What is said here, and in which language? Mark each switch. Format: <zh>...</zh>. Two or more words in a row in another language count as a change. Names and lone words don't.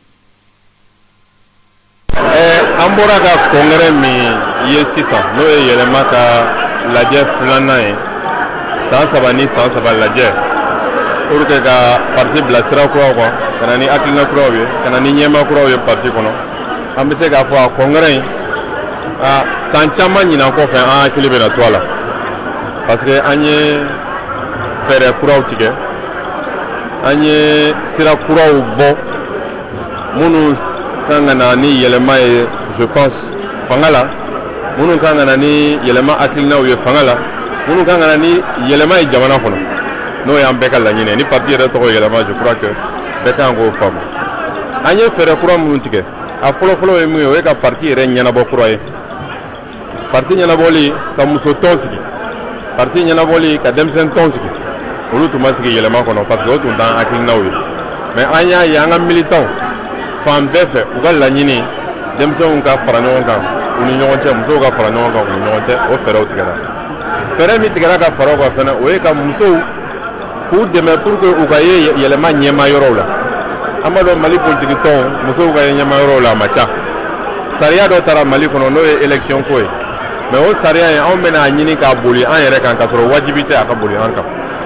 <bm>An bɔra ka congrès min ye sisan n'o ye yɛlɛma ka lajɛ filanan ye san 3 ni san 3 lajɛ</bm> <fr>pour que</fr> <bm>ka parti bila sira kuraw kan ka na ni hakilina kuraw ye ka na ni ɲɛma kuraw ye parti kɔnɔ an bɛ se k'a fɔ a congrès in san caman ɲinan kɔfɛ an hakili bɛ na to a la</bm> <fr>parce que</fr> <bm>an ye fɛɛrɛ kuraw tigɛ an ye sira kuraw bɔ minnu kan ka na ni yɛlɛma ye</bm> <fr>je pense</fr> <bm>fanga la minnu kan ka na ni yɛlɛma hakilinaw ye fanga la minnu kan ka na ni yɛlɛma ye jamana kɔnɔ n'o y'an bɛɛ ka laɲini ni parti yɛrɛ tɔgɔ yɛlɛma</bm> <fr>je crois que</fr> <bm>bɛɛ kan k'o faamu an ye fɛɛrɛ kura minnu tigɛ a fɔlɔfɔlɔ ye min ye o ye ka parti yɛrɛ ɲɛnabɔ kura ye parti ɲɛnabɔli ka muso tɔn sigi parti ɲɛnabɔli ka denmisɛn tɔn sigi olu tun ma sigi yɛlɛma kɔnɔ</bm> <fr>parce que</fr> <bm>o tun t'an hakilinaw ye mais an y'a ye an ka militanw fan bɛɛ fɛ u ka laɲini denmisɛnw ka fara ɲɔgɔn kan u ni ɲɔgɔn cɛ musow ka fara ɲɔgɔn kan u ni ɲɔgɔn cɛ o fɛɛrɛw tigɛra fɛɛrɛ min tigɛra ka fara o kan fɛnɛ o ye ka musow k'u dɛmɛ</bm> <fr>pour que</fr> <bm>u ka ye yɛlɛma ɲɛma yɔrɔw la an b'a dɔn Mali politique tɔnw musow ka ye ɲɛma yɔrɔw la a ma ca sariya dɔ taara Mali kɔnɔ n'o ye élection ko ye mais o sariya in anw bɛna a ɲini k'a boli an yɛrɛ kan k'a sɔrɔ wajibi tɛ a ka boli an kan</bm>